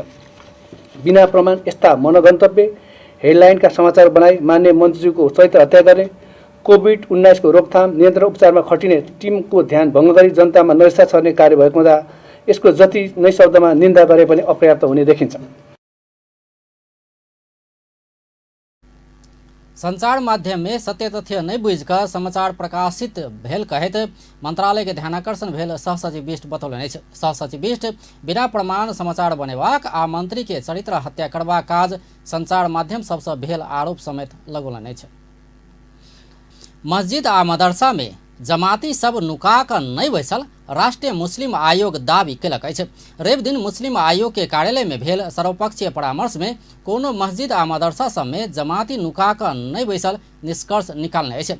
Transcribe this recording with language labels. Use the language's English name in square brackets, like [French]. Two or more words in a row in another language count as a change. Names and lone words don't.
[Nepali] बिना प्रमाण यस्ता मनगन्तव्य हेडलाइनका समाचार बनाई मान्य मन्त्रीज्यूको चरित्र हत्या गर्ने कोभिड-19 को रोकथाम नियन्त्रण उपचारमा खटिने टिमको ध्यान भङ्ग गरी जनतामा नैराश्य छर्ने कार्य भएको हुँदा यसको जति नै शब्दमा निन्दा गरे पनि अपर्याप्त हुने देखिन्छ। [Maithili] संचार माध्यम में सत्य तथ्य नहीं बुझिकऽ समाचार प्रकाशित भेल कहैत मंत्रालय के ध्यानाकर्षण भेल सह सचिव बिष्ट बतौलनि अछि। सह सचिव बिष्ट बिना प्रमाण समाचार बनेबाक आ मंत्री के चरित्र हत्या करबाक काज संचार माध्यम सबसँ भेल आरोप समेत लगौलनि अछि। मस्जिद आ मदरसा में जमाती सब नुका कऽ नहीं बैसल राष्ट्रीय मुस्लिम आयोग दावी केलक अछि। रवि दिन मुस्लिम आयोग के कार्यालय में भेल सर्वपक्षीय परामर्श में कोनो मस्जिद आ मदरसा सब में जमाती नुका कऽ नहीं बैसल निष्कर्ष निकालने अछि।